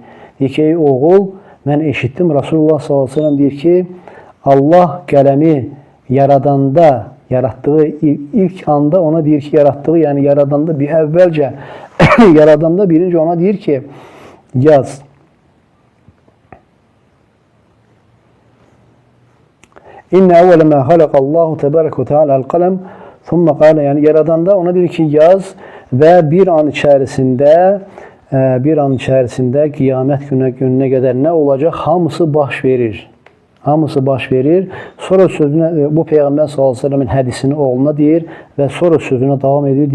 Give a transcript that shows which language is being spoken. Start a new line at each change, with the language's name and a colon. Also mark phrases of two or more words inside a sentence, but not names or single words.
Azerbaijani: Deyir ki, ey oğul, mən eşitdim. Resulullah
Arabic: صلى الله عليه وسلم
Azerbaijani: deyir ki, Allah qələmi yarattığı ilk anda ona deyir ki, yəni yaradanda bir əvvəlcə yaradanda birinci ona deyir ki, yaz.
Arabic: إن أول ما خلق الله تبارك وتعالى القلم ثم قال,
Azerbaijani: yəni yaradanda ona deyir ki, yaz və bir an içərisində qiyamət gününə qədər nə olacaq? Hamısı baş verir. Sonra sözünə, bu Peyğəmbər
Arabic: صلى الله عليه وسلم
Azerbaijani: hədisini oğluna deyir və sonra sözünə davam edir.